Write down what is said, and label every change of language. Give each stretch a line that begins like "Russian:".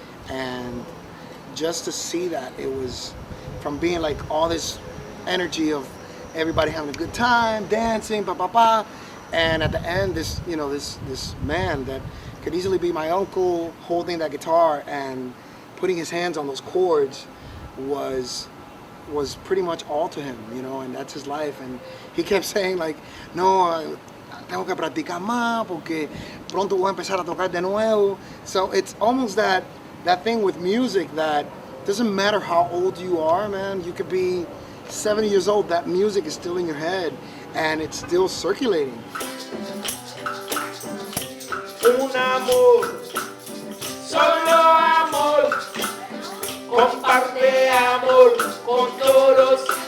English: And just to see that, it was from being like all this energy of everybody having a good time, dancing, pa pa pa, and at the end, this, you know, this man that could easily be my uncle holding that guitar and putting his hands on those chords was pretty much all to him, you know, and that's his life. And he kept saying like,
Spanish: no, tengo que practicar más porque pronto voy a empezar a tocar de nuevo.
English: So it's almost that thing with music that doesn't matter how old you are, man. You could be 70 years old, that music is still in your head and it's still circulating.
Spanish: Un amor, solo amor, comparte amor con todos.